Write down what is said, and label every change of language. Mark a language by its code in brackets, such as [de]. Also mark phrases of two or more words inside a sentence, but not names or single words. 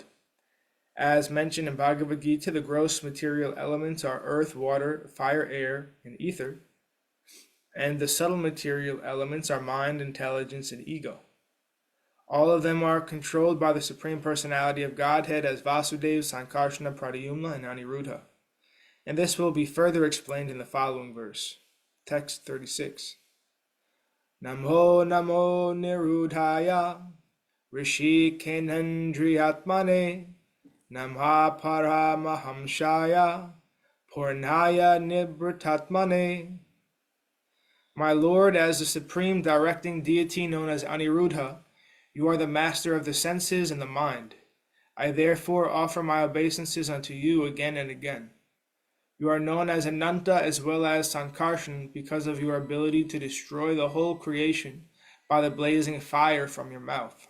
[en] As mentioned in Bhagavad Gita, the gross material elements are earth, water, fire, air, and ether, and the subtle material elements are mind, intelligence, and ego. All of them are controlled by the Supreme Personality of Godhead as Vasudeva, Sankarsana, Pradyumna, and Aniruddha. And this will be further explained in the following verse. Text 36. [sa] नमो नमो निरुद्धाय ऋषि केनन्द्रियात्मने नमः परमहंसाय पूर्णाय निभृतात्मने. [en] My Lord, as the supreme directing deity known as Aniruddha, you are the master of the senses and the mind. I therefore offer my obeisances unto you again and again. You are known as Ananta as well as Sankarshan because of your ability to destroy the whole creation by the blazing fire from your mouth.